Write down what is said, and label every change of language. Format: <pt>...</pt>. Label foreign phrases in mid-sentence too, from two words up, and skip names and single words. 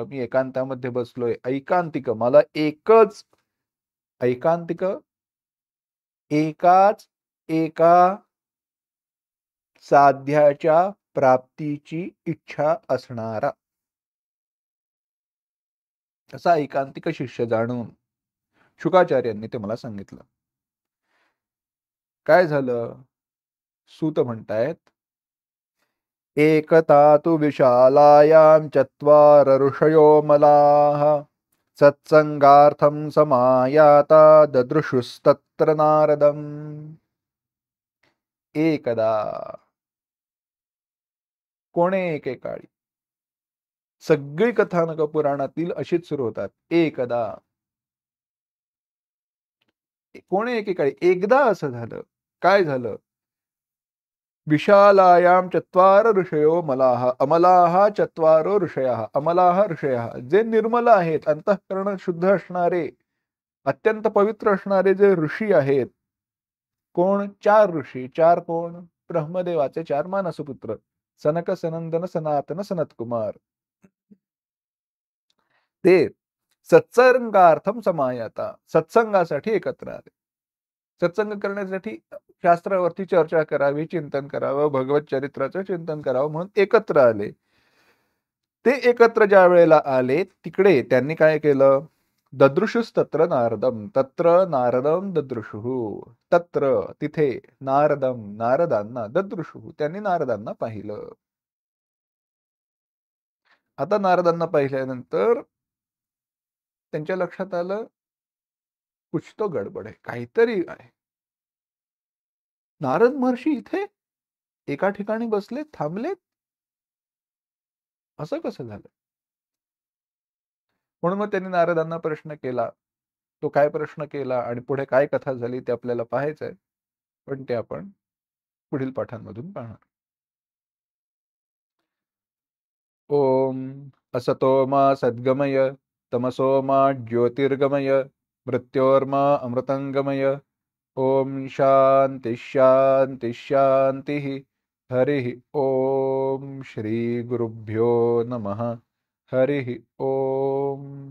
<mr>मी एकांतामध्ये बसलोय, ऐकांतिक, मला एकच ऐकांतिक, एकाच एका साध्याच्या प्राप्तीची इच्छा असणारा असा एकांतिक शिष्य जाणून शुकाचार्यांनी ते मला सांगितलं. काय झालं? सूत म्हणतायत,</mr> <sa>एकता तु विशालायां चत्वार ऋषयो मलाः सत्संगार्थं समायाता ददृशुस्तत्र नारदम्.</sa> <mr>एकदा, कोणे एकेकाळी, सगळी कथानक पुराणातील अशीच सुरू होतात. एकदा, कोणे एकेकाळी, एकदा असं झालं. काय झालं?</mr> <sa>विशालायां चत्वार ऋषयो मलाः, अमलाः चत्वारो ऋषयः, अमलाः ऋषयः,</sa> <mr>जे निर्मल आहेत, अंतःकरण शुद्ध असणारे, अत्यंत पवित्र असणारे जे ऋषी आहेत. कोण? 4 ऋषी. 4 कोण? ब्रह्मदेवाचे 4 मानसपुत्र, सनक, सनंदन, सनातन, सनतकुमार. ते</mr> <sa>सत्संगार्थम समायाता,</sa> <mr>सत्संगासाठी एकत्र आले. सत्संग करण्यासाठी शास्त्रावरती चर्चा करावी, चिंतन करावं, भगवत चरित्राचं चिंतन करावं म्हणून एकत्र आले. ते एकत्र ज्या वेळेला आले, तिकडे त्यांनी काय केलं?</mr> <sa>ददृशुस्तत्र नारदम, तत्र नारदम ददृशुः, तत्र तिथे नारदम, नारदांना, ददृशुः,</sa> <mr>त्यांनी नारदांना पाहिलं. आता नारदांना पाहिल्यानंतर त्यांच्या लक्षात आलं,</mr> <hi>कुछ तो गडबड</hi> <mr>आहे, काहीतरी आहे. नारद महर्षी इथे एका ठिकाणी बसले, थांबलेत, असं कसं झालं? म्हणून मग त्यांनी नारदांना प्रश्न केला. तो काय प्रश्न केला आणि पुढे काय कथा झाली ते आपल्याला पाहायचंय, पण ते आपण पुढील पाठांमधून पाहणार.</mr> <sa>ओम असतो मा सद्गमय तमसो मा ज्योतिर्गमय मृत्योर्मा अमृतंगमय. ओम शांती शांती शांती. हरि ओम. श्री गुरुभ्यो नमः. हरि ओम.</sa>